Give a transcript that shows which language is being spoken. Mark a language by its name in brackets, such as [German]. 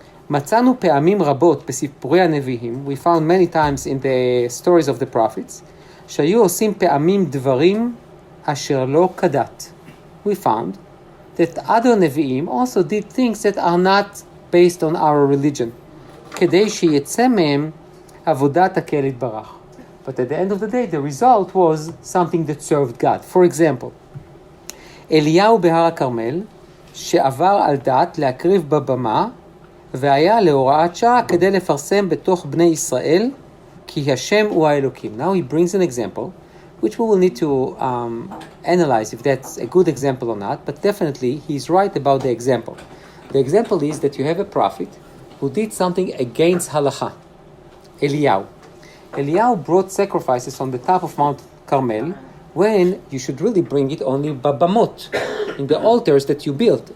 [Hebrew] מצאנו פעמים רבות בסיפורי הנביאים. [English] We found many times in the stories of the prophets. [Hebrew] שהיו עושים פעמים דברים אשר לא כדת. [English] We found that other נביאים also did things that are not based on our religion. [Hebrew] כדי שיצא מהם עבודת הקהל יתברך. [English] But at the end of the day, the result was something that served God. For example, [Hebrew] אליהו בהר הכרמל, שעבר על דת להקריב בבמה, והיה להוראת שעה כדי לפרסם בתוך בני ישראל, כי השם הוא האלוקים. [English] Now he brings an example, which we will need to analyze if that's a good example or not, but definitely he's right about the example. The example is that you have a prophet who did something against halakha, Eliyahu. Eliyahu brought sacrifices on the top of Mount Carmel when you should really bring it only babamot, in the altars that you built.